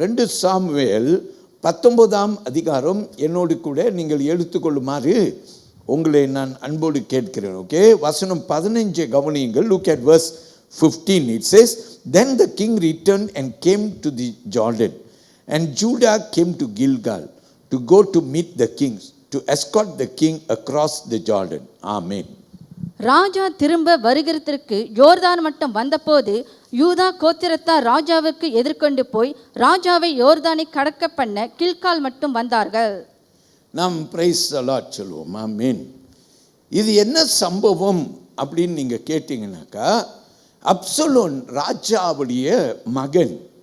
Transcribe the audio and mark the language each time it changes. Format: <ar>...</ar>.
<ta>2 Samuel 19ஆம் அதிகாரம் என்னோடு கூட நீங்கள் எடுத்துக்கொள்ளுமாறு உங்களை நான் அன்போடு கேட்கிறேன். ஓகே, வசனம் 15 கவனியுங்கள்.</ta> <en>Look at verse 15. It says, then the king returned and came to the Jordan, and Judah came to Gilgal to go to meet the kings, to escort the king across the Jordan. Amen.</en> <ta>ராஜா திரும்ப வருகிறதற்கு யோர்தான் மட்டும் வந்தபோது யூதா கோத்திரத்தார் ராஜாவுக்கு எதிர்கொண்டு போய் ராஜாவை யோர்தானை கடக்க பண்ண கில்கால் மட்டும் வந்தார்கள். நாம்</ta> <en>praise the Lord</en> <ta>சொல்லுவோம். ஆமென். இது என்ன சம்பவம் அப்படின்னு நீங்க கேட்டீங்கன்னாக்கா, அப்சலோன் ராஜாவுடைய மகன்.</ta>